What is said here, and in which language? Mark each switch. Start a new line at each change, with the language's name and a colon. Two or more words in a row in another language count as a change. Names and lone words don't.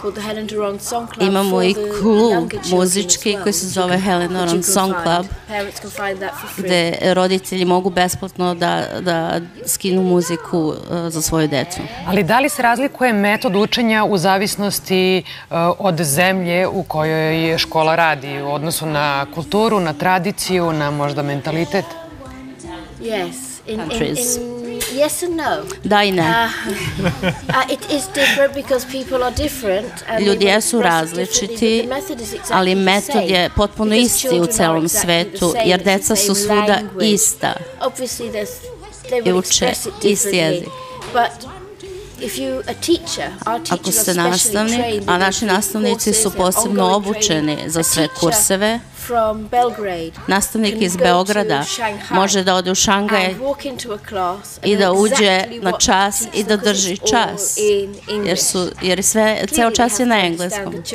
Serbian: Imamo i klub muzički koji se zove Helen Doran Song Club, gde roditelji mogu besplatno da skinu muziku za svoju decu. Ali da li se razlikuje metod učenja u zavisnosti od zemlje u kojoj škola radi, u odnosu na kulturu, na tradiciju, na možda mentalitet?
English: Yes and no.
Serbian: Da i ne.
English: It is different because people are different.
Serbian: Ljudi jesu različiti, ali metod je potpuno isti u celom svetu, jer deca su svuda ista i uče isti jezik. Ako ste nastavnik, a naši nastavnici su posebno obučeni za sve kurseve, nastavnik iz Beograda može da ode u Šangaj i da uđe na čas i da drži čas, jer ceo čas je na engleskom.